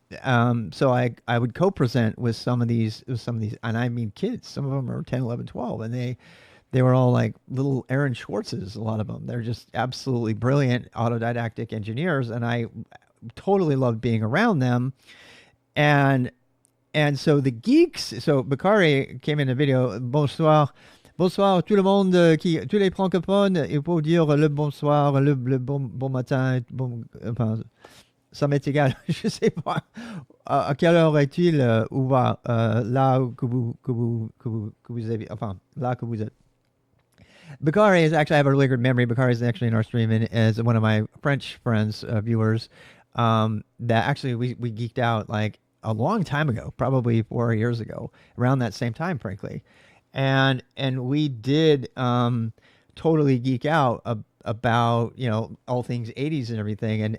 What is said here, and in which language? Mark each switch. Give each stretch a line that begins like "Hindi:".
English: So I would co-present with some of these, and I mean kids. Some of them are 10, 11, 12, and they were all like little Aaron Schwartzes, a lot of them. They're just absolutely brilliant autodidactic engineers, and I totally loved being around them. And so the geeks, so Bakari came in the video,
French: bonsoir, bonsoir tout le monde, tous les francophones, il faut dire le bonsoir, le bon matin, enfin, ça m'est égal, je sais pas. À quelle heure est-il où va là que vous avez, enfin, là que vous êtes.
English: Bakari is actually, I have a really good memory. Bakari is actually in our stream and is one of my French friends, viewers, that actually we geeked out like a long time ago, probably 4 years ago, around that same time, frankly. And we did totally geek out about, all things 80s and everything.